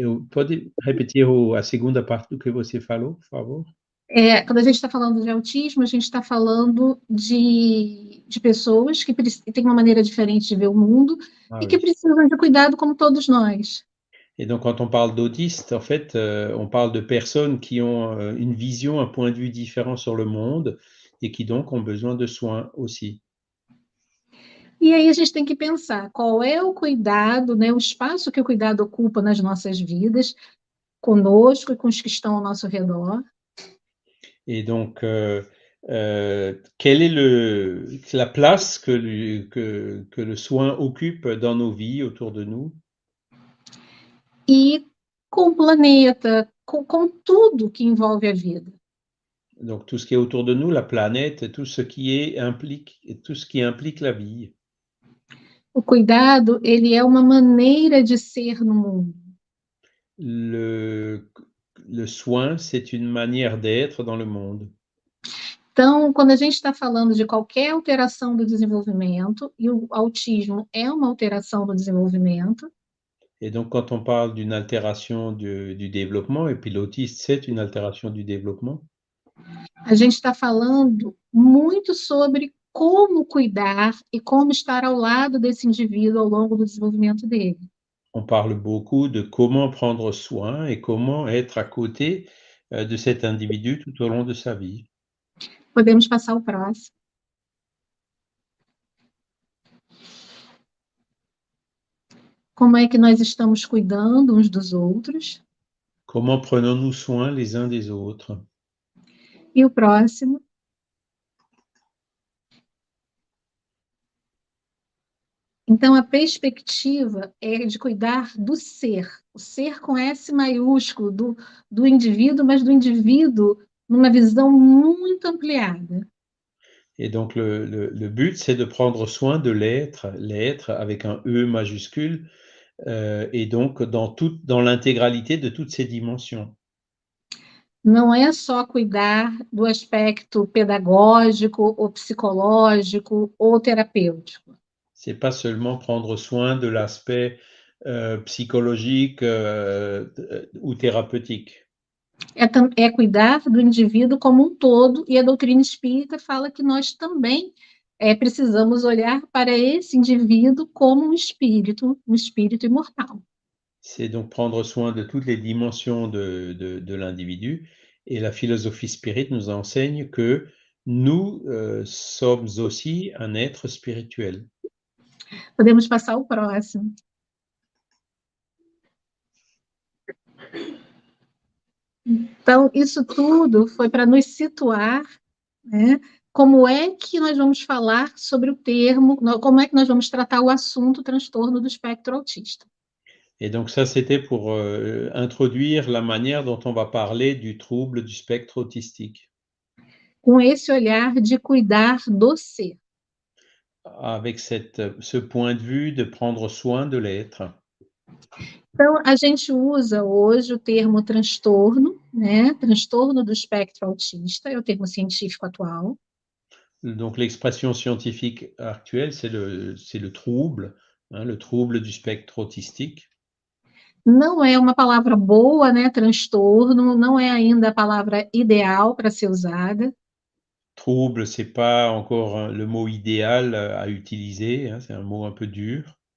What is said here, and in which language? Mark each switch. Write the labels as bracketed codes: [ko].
[pt] Pode repetir a segunda parte do que você falou, por favor? Quando a gente está falando de autismo, a gente está falando de pessoas que têm uma maneira diferente de ver o mundo e que [fr] Oui. [pt] precisam de cuidado como todos nós. [fr] Et donc, quand on parle d'autistes, en fait, on parle de personnes qui ont une vision, un point de vue différent sur le monde et qui donc ont besoin de soins aussi. [pt] E aí a gente tem que pensar qual é o cuidado, né, o espaço que o cuidado ocupa nas nossas vidas, conosco e com os que estão ao nosso redor. [fr] Et donc, quelle est la place que le soin occupe dans nos vies, autour de nous? [pt] E com o planeta, com tudo que envolve a vida. [fr] Donc tout ce qui est autour de nous, la planète, tout ce qui implique la vie. [pt] O cuidado, ele é uma maneira de ser no mundo. [fr] Le soin, c'est une manière d'être dans le monde. [pt] Então, quando a gente está falando de qualquer alteração do desenvolvimento, e o autismo é uma alteração do desenvolvimento, [fr] Et donc quand on parle d'une altération du développement, et puis l'autisme, c'est une altération du développement, [pt] a gente está falando muito sobre como cuidar e como estar ao lado desse indivíduo ao longo do desenvolvimento dele. [fr] on parle beaucoup de comment prendre soin et comment être à côté, de cet individu tout au long de sa vie. [pt] Podemos passar ao próximo. Como é que nós estamos cuidando uns dos outros? [fr] Comment prenons-nous soin les uns des autres? [pt] E o próximo. Então, a perspectiva é de cuidar do ser, o ser com S maiúsculo, do indivíduo, mas do indivíduo numa visão muito ampliada. [fr] Et donc le but, c'est de prendre soin de l'être avec un E majuscule, et donc dans l'intégralité de toutes ses dimensions. [pt] Não é só cuidar do aspecto pedagógico, ou psicológico, ou terapêutico. [fr] C'est pas seulement prendre soin de l'aspect, psychologique, ou thérapeutique. [pt] É cuidar do indivíduo como um todo, e a doutrina espírita fala que nós também precisamos olhar para esse indivíduo como um espírito imortal. [fr] C'est donc prendre soin de toutes les dimensions de l'individu, et la philosophie spirit nous enseigne que nous, sommes aussi un être spirituel. [pt] Podemos passar ao próximo. Então, isso tudo foi para nos situar, né? Como é que nós vamos falar sobre o termo, como é que nós vamos tratar o assunto transtorno do espectro autista. [fr] Et donc ça, c'était pour, introduire la manière dont on va parler du trouble du spectre autistique. [pt] Com esse olhar de cuidar do ser. [fr] Avec ce point de vue de prendre soin de l'être. [pt] Então, a gente usa hoje o termo transtorno, né? Transtorno do espectro autista, é o termo científico atual. [fr] Donc l'expression scientifique actuelle, c'est le trouble, hein, le trouble du spectre autistique. [pt] Não é uma palavra boa, né? Transtorno, não é ainda a palavra ideal para ser usada. [fr] Trouble, c'est pas encore le mot idéal à utiliser, hein, c'est un mot un peu dur.